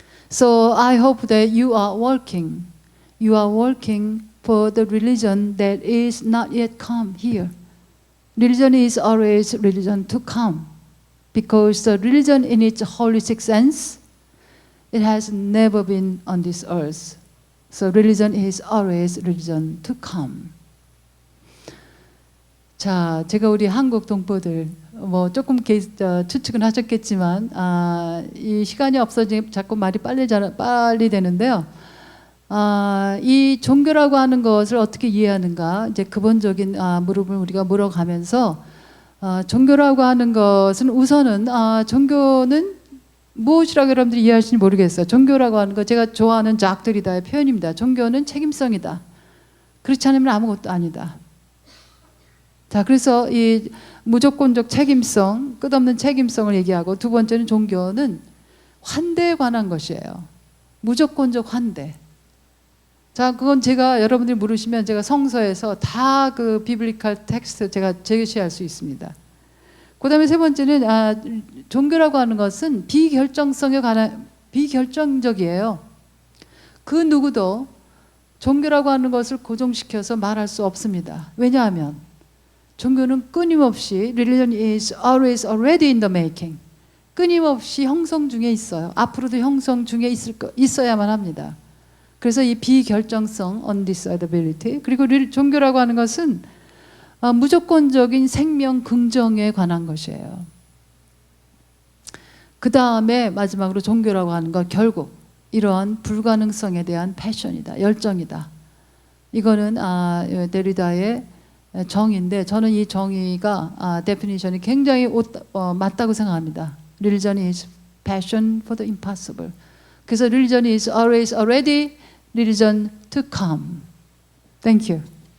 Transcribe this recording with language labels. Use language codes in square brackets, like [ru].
[en] So I hope that you are working. You are working for the religion that is not yet come here. Religion is always religion to come. Because the religion in its holistic sense, it has never been on this earth. So religion is always religion to come. [ko] 자, 제가 우리 한국 동포들 뭐 조금 추측은 하셨겠지만 이 시간이 없어지 자꾸 말이 빨리 되는데요. 이 종교라고 하는 것을 어떻게 이해하는가 이제 근본적인 물음을 우리가 물어가면서 종교라고 하는 것은 우선은 종교는 무엇이라고 여러분들이 이해하실지 모르겠어요. 종교라고 하는 거 제가 좋아하는 작들이다의 표현입니다. 종교는 책임성이다. 그렇지 않으면 아무것도 아니다. 자, 그래서 이 무조건적 책임성, 끝없는 책임성을 얘기하고 두 번째는 종교는 환대에 관한 것이에요. 무조건적 환대. 자, 그건 제가 여러분들이 물으시면 제가 성서에서 다 그 비블리컬 텍스트 제가 제시할 수 있습니다. 그 다음에 세 번째는 종교라고 하는 것은 비결정성에 관한 비결정적이에요. 그 누구도 종교라고 하는 것을 고정시켜서 말할 수 없습니다. 왜냐하면 종교는 끊임없이 [en] religion is always already in the making. [ko] 끊임없이 형성 중에 있어요. 앞으로도 형성 중에 있어야만 합니다. 그래서 이 비결정성, [en] undecidability, [ko] 그리고 종교라고 하는 것은 무조건적인 생명 긍정에 관한 것이에요. 그 다음에 마지막으로 종교라고 하는 것 결국 이러한 불가능성에 대한 패션이다, 열정이다. 이거는 데리다의 정의인데 저는 이 정의가 데피니션이 굉장히 맞다고 생각합니다. [en] Religion is passion for the impossible. [ko] 그래서 [en] religion is always already religion to come. Thank you.